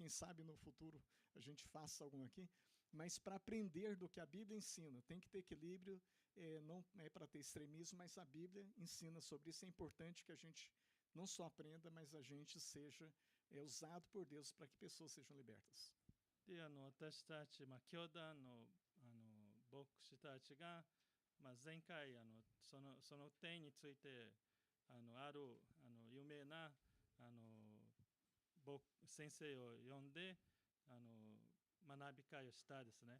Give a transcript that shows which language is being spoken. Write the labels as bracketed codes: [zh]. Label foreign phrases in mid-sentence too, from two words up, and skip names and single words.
[pt] Quem sabe no futuro a gente faça algum aqui. Mas para aprender do que a Bíblia ensina, tem que ter equilíbrio, não é para ter extremismo, mas a Bíblia ensina sobre isso. É importante que a gente não só aprenda, mas a gente seja usado por Deus para que pessoas sejam libertas. [ja] で、私たち、教団の牧師たちが、前回その点についてある有名な先生を呼んで学び会をしたですね。